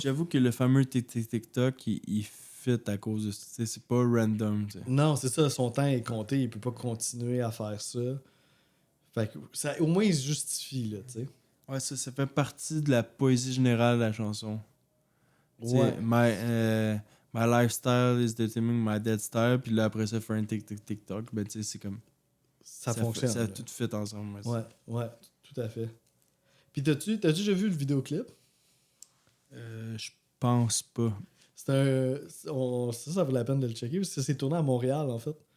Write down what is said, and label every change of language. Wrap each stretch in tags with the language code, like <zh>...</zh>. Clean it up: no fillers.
<fr>puis j'avoue que le fameux TikTok, il fit à cause de ça. Tu sais, c'est pas random, tu sais. Non, c'est ça, son temps est compté, il peut pas continuer à faire ça. Fait que ça, au moins, il se justifie, là, tu sais. Ouais, ça fait partie de la poésie générale de la chanson. Tu sais, Ouais.</fr> <en>my lifestyle is determining my dead style.</en> <fr>Puis là, après ça, faire un TikTok. Ben, tu sais, c'est comme. Ça fonctionne. Ça là. tout fit ensemble. Ouais, tout à fait. Puis t'as-tu déjà vu le vidéoclip? Je pense pas. C'est ça vaut la peine de le checker, parce que c'est tourné à Montréal, en fait.</fr>